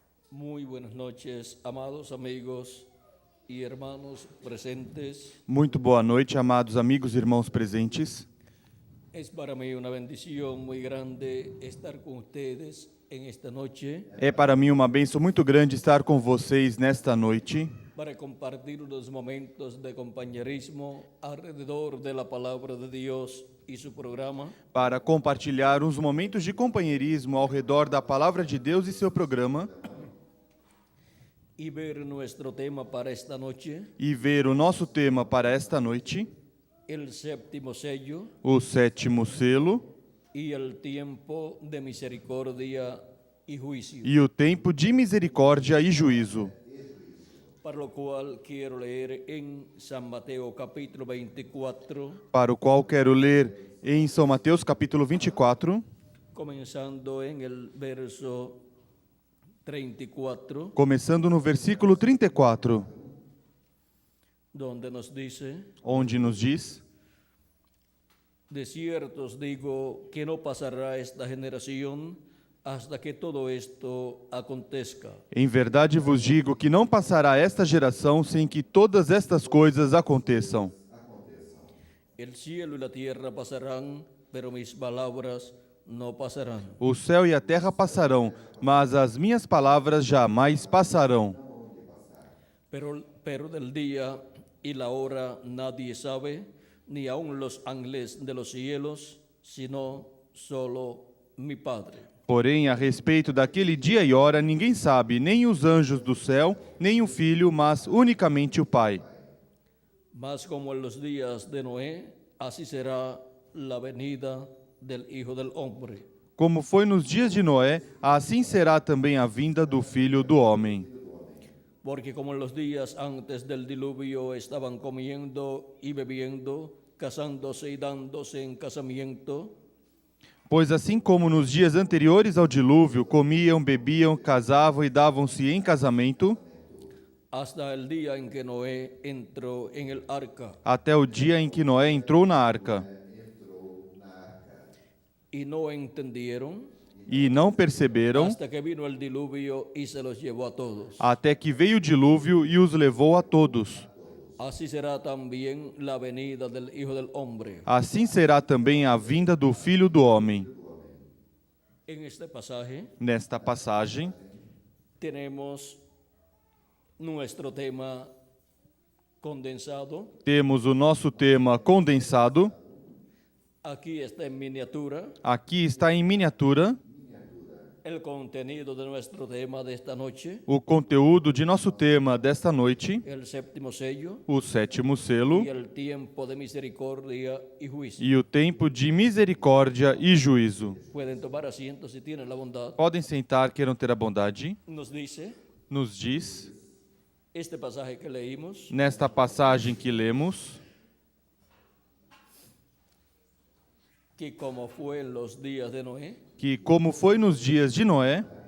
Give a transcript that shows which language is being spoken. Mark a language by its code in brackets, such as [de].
[es] Muy buenas noches, amados amigos y hermanos presentes. [pt] Muito boa noite, amados amigos e irmãos presentes. [es] Es para mí una bendición muy grande estar con ustedes en esta noche [pt] É para mim uma bênção muito grande estar com vocês nesta noite [es] para compartir unos momentos de compañerismo alrededor de la palabra de Dios y su programa. [pt] para compartilhar uns momentos de companheirismo ao redor da Palavra de Deus e seu programa [es] Y ver nuestro tema para esta noche, [pt] e ver o nosso tema para esta noite, [es] el séptimo sello [pt] o sétimo selo [es] y el tiempo de misericordia y juicio. [pt] e o tempo de misericórdia e juízo. [es] Para lo cual quiero leer en San Mateo capítulo 24, [pt] Para o qual quero ler em São Mateus capítulo 24, [es] comenzando en el verso 34, [pt] começando no versículo 34, [es] donde nos dice: [pt] onde nos diz: [es] de cierto os digo que no pasará esta generación hasta que todo esto acontezca. [pt] Em verdade vos digo que não passará esta geração sem que todas estas coisas aconteçam. [es] El cielo y la tierra pasarán, pero mis palabras no pasarán. [pt] O céu e a terra passarão, mas as minhas palavras jamais passarão. [es] Pero del día y la hora nadie sabe, ni aun los ángeles de los cielos, sino solo mi Padre. [pt] Porém, a respeito daquele dia e hora, ninguém sabe, nem os anjos do céu, nem o Filho, mas unicamente o Pai. [es] Mas como en los días de Noé, así será la venida del Hijo del Hombre. [pt] Como foi nos dias de Noé, assim será também a vinda do Filho do Homem. [es] Porque como en los días antes del diluvio estaban comiendo y bebiendo, casándose y dándose en casamiento, [pt] Pois assim como nos dias anteriores ao dilúvio, comiam, bebiam, casavam e davam-se em casamento, [es] hasta el día en que Noé entró en el arca, [pt] até o dia em que Noé entrou na arca, [es] y no entendieron, [pt] e não perceberam, [es] hasta que vino el diluvio y se los llevó a todos. [pt] até que veio o dilúvio e os levou a todos. [es] Así será también la venida del Hijo del Hombre. [pt] Assim será também a vinda do Filho do Homem. [es] En este pasaje [pt] Nesta passagem, [es] tenemos nuestro tema condensado. [pt] temos o nosso tema condensado. [es] Aquí está en miniatura [pt] Aqui está em miniatura [es] el contenido de nuestro tema de esta noche, [pt] o conteúdo de nosso tema desta noite, [es] el séptimo sello [pt] o sétimo selo [es] y el tiempo de misericordia y juicio. [pt] e o tempo de misericórdia e juízo. [es] Pueden tomar asiento si tienen la bondad. [pt] Podem sentar, queiram ter a bondade. [es] Nos dice [pt] Nos diz, [es] este pasaje que leímos, [pt] nesta passagem que lemos, [es] que como fue en los días de Noé, [pt] que como foi nos dias de Noé,